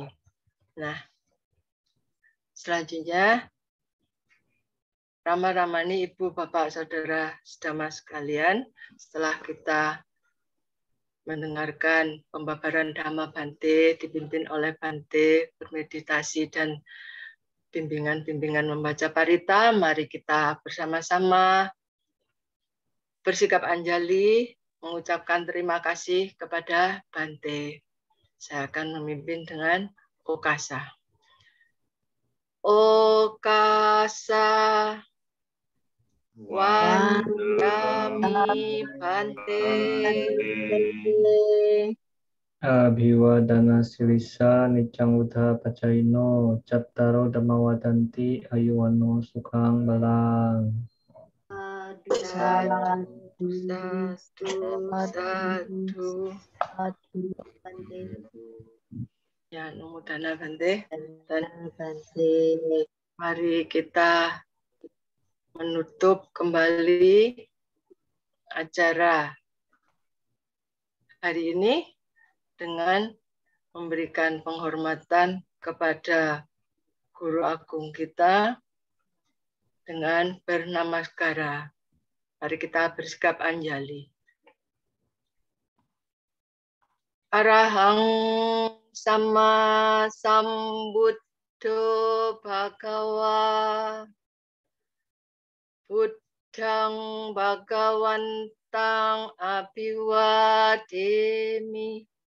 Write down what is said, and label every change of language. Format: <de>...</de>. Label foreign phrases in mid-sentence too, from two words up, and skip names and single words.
<id>Nah, selanjutnya, Rama Ramani, Ibu, Bapak, Saudara, sedama sekalian, setelah kita mendengarkan pembabaran Dhamma Bante dipimpin oleh Bante, bermeditasi dan bimbingan-bimbingan membaca parita, mari kita bersama-sama bersikap anjali, mengucapkan terima kasih kepada Bante. Saya akan memimpin dengan Okasa.</id> <pi>Okasa Wandami Bante. Abhiwadana Sirisa Nicang Udha Pacaino Cattaro Dhammawadanti Ayuwano Sukhang Balang. Satu, satu. Ya, Namo Dana Bante.</pi> <id>Dan mari kita menutup kembali acara hari ini dengan memberikan penghormatan kepada Guru Agung kita dengan bernamaskara. Mari kita bersikap anjali.</id> <pi>Arahang sama sambuddho bhagawa buddhang bhagawantang abhiwademi</pi>